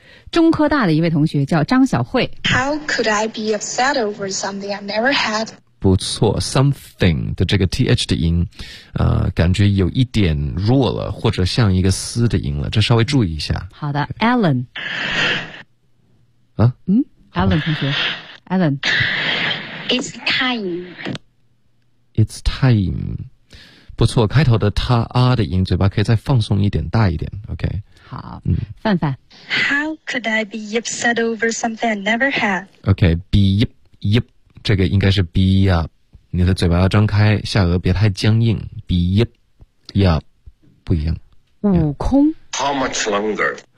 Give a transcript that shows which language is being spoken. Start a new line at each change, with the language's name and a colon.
Chinese: 中科大的一位同学叫张小慧。
English: How could I be upset over something I've never had？
Chinese: 不错 ，something 的这个 th 的音，感觉有一点弱了，或者像一个思的音了，这稍微注意一下。好的 ，Alan。啊？嗯 ，Alan 同学 ，Alan。
English: It's time. It's time.
Chinese: 不错，开头的他啊的音，嘴巴可以再放松一点，大一点 ，OK。好，嗯，范范
English: ，How could I be upset over something I never had？
Chinese: OK， be up， up， 这个应该是 be up， 你的嘴巴要张开，下颚别太僵硬 ，be up， up， 不一样。悟空
English: ，How much longer？